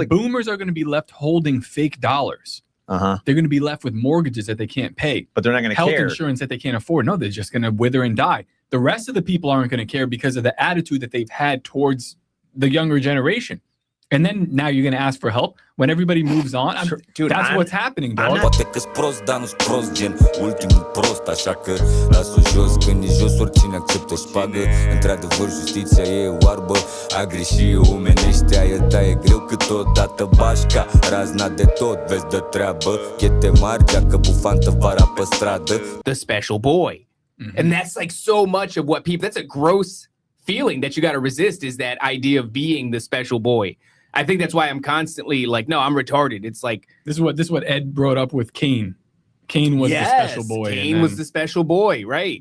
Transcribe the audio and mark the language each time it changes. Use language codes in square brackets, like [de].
[en] The boomers are going to be left holding fake dollars. They're going to be left with mortgages that they can't pay. But they're not going to care. Health insurance that they can't afford. No, they're just going to wither and die. The rest of the people aren't going to care because of the attitude that they've had towards the younger generation. And then now you're going to ask for help when everybody moves on. Dude, that's what's happening, dog. [ro] Poate că-s prost, dar nu-s prost, gen ultimul prost, așa că las-o jos, când e jos, oricine acceptă șpagă. Într-adevăr, justiția e oarbă, a greși omenește, aia ta e greu câteodată bașca, razna de tot, vezi de treabă, chete mari, geacă bufantă vara pe stradă. [en] The special boy. And that's like so much of what people, that's a gross feeling that you got to resist, is that idea of being the special boy. I think that's why I'm constantly like, no, I'm retarded. It's like this is what Ed brought up with Cain. Cain was the special boy. Cain was the special boy, right?